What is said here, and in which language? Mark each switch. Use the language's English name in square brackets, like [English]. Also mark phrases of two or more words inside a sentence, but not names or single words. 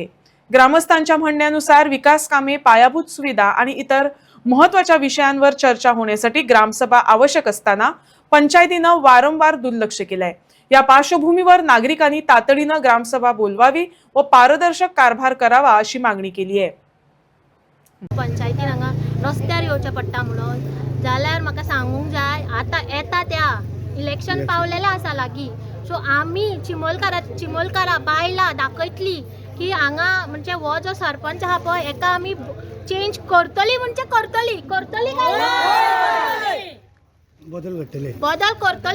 [Marathi] ग्रामस्थांच्या म्हणण्यानुसार विकास कामे, पायाभूत सुविधा आणि इतर महत्त्वाच्या विषयांवर चर्चा होण्यासाठी ग्रामसभा आवश्यक असताना पंचायतीनं वारंवार दुर्लक्ष केलंय। या पार्श्वभूमीवर नागरिकांनी तातडीनं ग्रामसभा बोलवावी व पारदर्शक कारभार करावा अशी मागणी केली आहे। [Konkani] पंचायतीन हांगा रस्त्यार येवचें पडटा म्हणून जाल्यार म्हाका सांगूंक जाय, आता येता त्या इलेक्शन पावलेलें आसा लागीं, सो आमी चिमोलकारां बायलां दाखयतली की हांगा म्हणजे हो जो सरपंच आहा पळय हेका आमी चेंज करतली म्हणजे करतली काय बदल करतली।